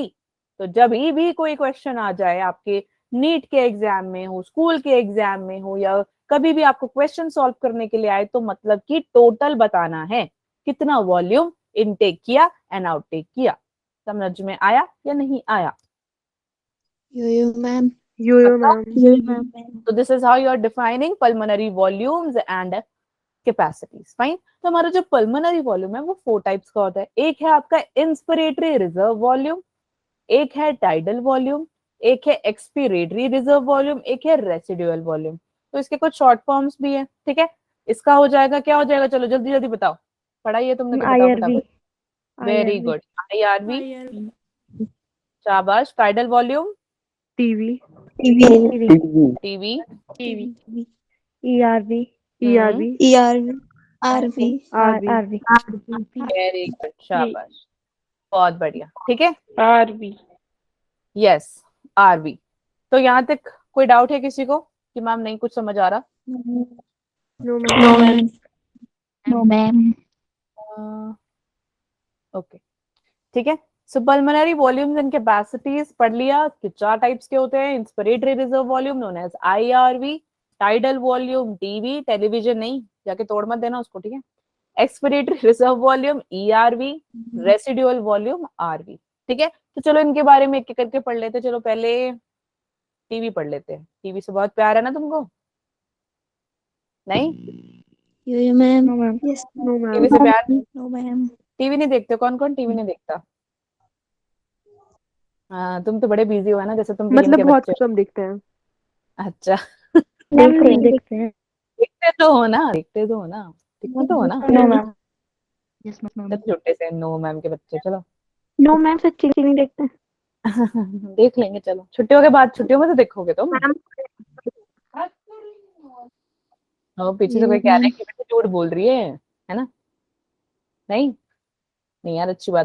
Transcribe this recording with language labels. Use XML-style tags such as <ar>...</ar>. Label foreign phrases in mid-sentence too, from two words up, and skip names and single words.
<hi>तो जब भी कोई क्वेश्चन आ जाए आपके नीट के एग्जाम में हो, स्कूल के एग्जाम में हो, या कभी भी आपको</hi> <en>question solve</en> <hi>करने के लिए आए, तो मतलब कि टोटल बताना है, कितना</hi> <en>volume intake</en> <hi>किया एंड आउटटेक किया। समझ में आया या नहीं आया?</hi> <en>Yo-yo, ma'am. Yo-yo, ma'am. Yo-yo, ma'am. So this is how you are defining pulmonary volumes and capacities. Fine.</en> <hi>तो हमारा जो</hi> <en>pulmonary volume</en> <hi>है वो 4 types का होता है. एक है आपका</hi> <en>inspiratory reserve volume,</en> <hi>एक है</hi> <en>tidal volume,</en> <hi>एक है</hi> <en>expiratory reserve volume,</en> <hi>एक है</hi> <en>residual volume.</en> <hi>तो इसके कुछ</hi> <en>short forms</en> <hi>भी है. ठीक है, इसका हो जाएगा, क्या हो जाएगा? चलो जल्दी जल्दी बताओ, पढ़ा ये तुमने तो बताओ</hi> <en>IRV</en> <hi>फटाफट.</hi> <en>very good.</en> <hi>IRV. शाबाश.</hi> <en>tidal volume. TV. टीवी. ERV ERV. ERV. RV. RV. RV very good.</en> <hi>शाबाश, बहुत बढ़िया. ठीक है.</hi> <en>RV. yes, RV.</en> <hi>तो यहाँ तक कोई डाउट है किसी को कि मैम नहीं कुछ समझ आ रहा?</hi> <en>No, ma'am. No, ma'am. No, ma'am.</en> <hi>ओके, ठीक है. सो</hi> <en>pulmonary volumes and capacities</en> <hi>पढ़ लिया कि 4 टाइप्स के होते हैं.</hi> <en>inspiratory reserve volume known as IRV, tidal volume TV, television</en> <hi>नहीं, जाके तोड़ मत देना उसको. ठीक है.</hi> <en>expiratory reserve volume ERV, residual volume RV.</en> <hi>ठीक है. तो चलो इनके बारे में एक एक करके पढ़ लेते हैं. चलो पहले टीवी पढ़ लेते हैं. टीवी से बहुत प्यार है ना तुमको? नहीं,</hi> <en>Yo-yo, ma'am. No, ma'am. Yes. No, टीवी ma'am.</en> <hi>से प्यार.</hi> <en>No, ma'am.</en> <hi>टीवी नहीं देखते? कौन कौन टीवी नहीं देखता? हाँ, तुम तो बड़े बिजी हो है ना, जैसे तुम पीएम मतलब के बहुत बच्चे. कम दिखते हैं. अच्छा, देखते हैं देखते तो हो ना, देखते तो हो ना, देखते तो हो ना.</hi> <en>No, ma'am. Yes, ma'am.</en> <hi>जब छोटे से</hi> <en>no ma'am</en> <hi>के बच्चे. चलो</hi> <en>No, ma'am.</en> <hi>सच्ची नहीं देखते हैं. देख लेंगे. चलो छुट्टियों के बाद, छुट्टियों में तो देखोगे तुम. हाँ, पीछे से कोई कह रहा है कि बेटा झूठ बोल रही है ना? नहीं नहीं यार, अच्छी बात है.</hi>